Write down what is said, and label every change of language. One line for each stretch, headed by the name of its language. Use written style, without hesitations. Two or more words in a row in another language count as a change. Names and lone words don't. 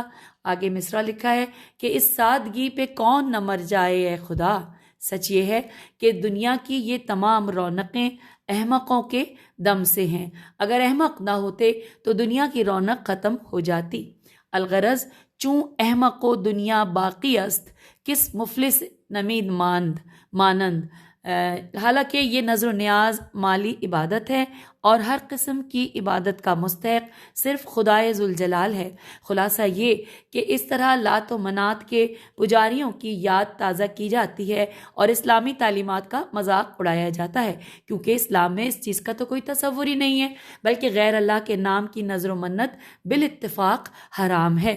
Urdu: آگے مصرع لکھا ہے کہ اس سادگی پہ کون نہ مر جائے اے خدا۔ سچ یہ ہے کہ دنیا کی یہ تمام رونقیں احمقوں کے دم سے ہیں، اگر احمق نہ ہوتے تو دنیا کی رونق ختم ہو جاتی۔
Persian: الغرض چوں احمق و دنیا باقی است، کس مفلس نمید مانند۔
Urdu: حالانکہ یہ نظر و نیاز مالی عبادت ہے اور ہر قسم کی عبادت کا مستحق صرف خدائے ذوالجلال ہے۔ خلاصہ یہ کہ اس طرح لات و منات کے پجاریوں کی یاد تازہ کی جاتی ہے اور اسلامی تعلیمات کا مذاق اڑایا جاتا ہے، کیونکہ اسلام میں اس چیز کا تو کوئی تصور ہی نہیں ہے، بلکہ غیر اللہ کے نام کی نظر و منت بالاتفاق حرام ہے۔